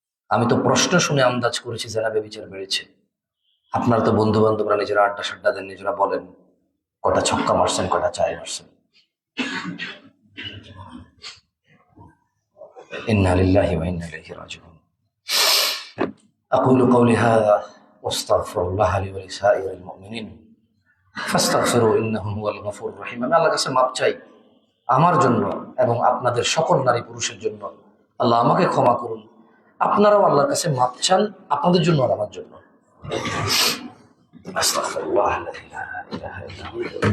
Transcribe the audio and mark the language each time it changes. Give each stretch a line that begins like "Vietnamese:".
Bangla: আমি তো প্রশ্ন শুনে আন্দাজ করেছি জানাবে বিচার বেড়েছে। আপনারা তো বন্ধু বান্ধবরা নিজেরা আড্ডা সাড্ডা দেন, নিজেরা বলেন কটা ছক্কা মারছেন, কটা চায় মারছেন।
Arabic: ইন্না লিল্লাহি ওয়া ইন্না ইলাইহি রাজিউন। أقول قولي هذا واستغفر الله لي ولسائر المؤمنين فاستغفروا إنه هو الغفور الرحيم।
Bangla: আমি আল্লাহর কাছে মাপ চাই আমার জন্য এবং আপনাদের সকল নারী পুরুষের জন্য। আল্লাহ আমাকে ক্ষমা করুন, আপনারাও আল্লাহর কাছে মাপ চান আপনাদের জন্য আর আমার জন্য।
Arabic: আস্তাগফিরুল্লাহ আল্লাযী লা ইলাহা ইল্লা হুয়া।